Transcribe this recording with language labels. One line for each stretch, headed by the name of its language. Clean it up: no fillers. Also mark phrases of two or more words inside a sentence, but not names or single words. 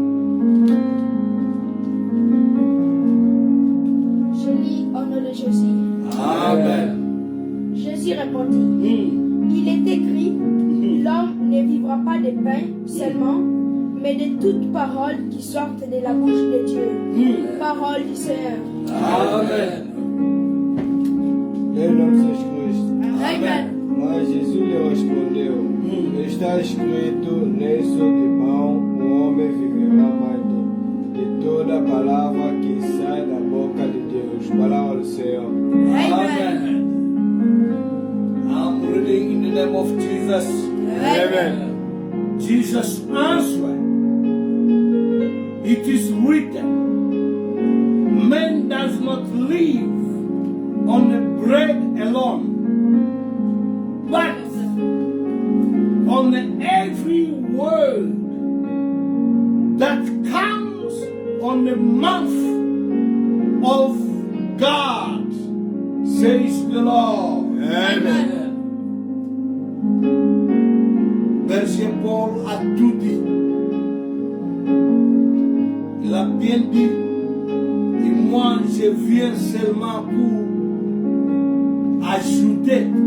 French: Je lis au nom de Jésus. Amen. Jésus répondit, il est écrit, l'homme ne vivra pas de pain seulement, mais de toute parole qui sortent de la bouche de Dieu. Parole du Seigneur. Amen.
Portuguese: Em nome de Jesus Cristo. Amen. Mas Jesus lhe respondeu: está escrito, nem só de pão o homem viverá, mas de toda palavra que sai da boca de Deus. Palavra do Senhor. Amen.
English: I'm reading in the name of Jesus. Amen. Jesus answered, it is written, man does not live on the bread alone, but on every word that comes on the mouth of God, says the Lord. Amen.
French: Verset Paul a tout dit. Il a bien dit. Et moi, je viens seulement pour ajouter.